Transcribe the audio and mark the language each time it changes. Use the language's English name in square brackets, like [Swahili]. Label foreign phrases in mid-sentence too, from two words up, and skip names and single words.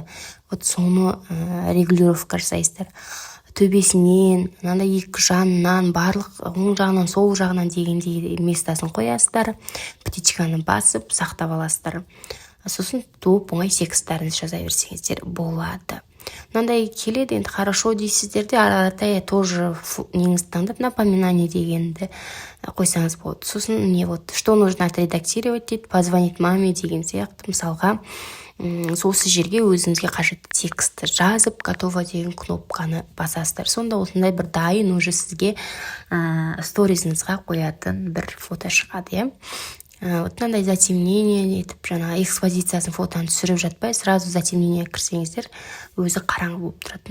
[Kazakh] Соны регулировка жасайсыздар. Төбесінен, мынандай екі жанынан, барлық оң жағынан, сол жағынан дегендей местасын қоясыздар. Птичканы басып сақтап аласыздар. Сосын туып оңай тексттеріңізді жаза берсеңіздер болады. Мынандай келеді, енді хорошо дейсіздер де, арада тоже неңізді таңдап, напоминание дегенді қойсаңыз болады. Сосын [Russian] что нужно отредактировать [Kazakh] дейді, [Russian] позвонить маме [Kazakh] деген сияқты, мысалға осы жерге өзіңізге қажетті текстті жазып, готово деген кнопканы басасыздар. Сонда осындай бір дайын уже сізге сторизіңізға қоятын бір фото шығады, мынандай затемнение етіп, жаңа экспозициясын фотоны түсіріп жатпай, [Russian] сразу затемнение [Kazakh] кірсеңіздер, өзі қараңғы болып тұрады.